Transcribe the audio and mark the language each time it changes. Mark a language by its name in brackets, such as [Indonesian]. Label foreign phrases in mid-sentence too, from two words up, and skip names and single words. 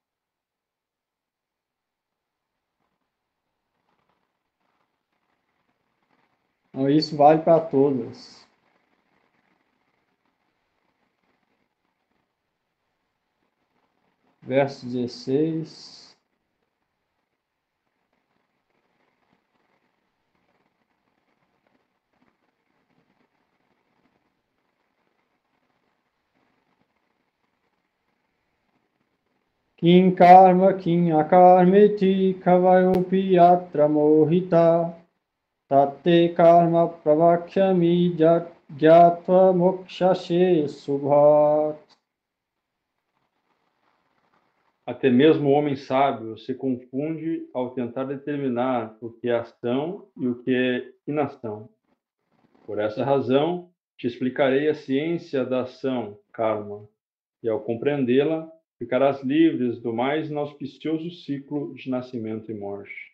[Portuguese] Então, isso vale para todas. Verso 16. [Sanskrit] Kim karma kim akarmeti kavayopi yatra mohita tatte karma pravakhyami gyatva mokshashe subhat. [Portuguese] Até mesmo o homem sábio se confunde ao tentar determinar o que é ação e o que é inação. Por essa razão, te explicarei a ciência da ação, karma, e ao compreendê-la, ficarás livres do mais inauspicioso ciclo de nascimento e morte.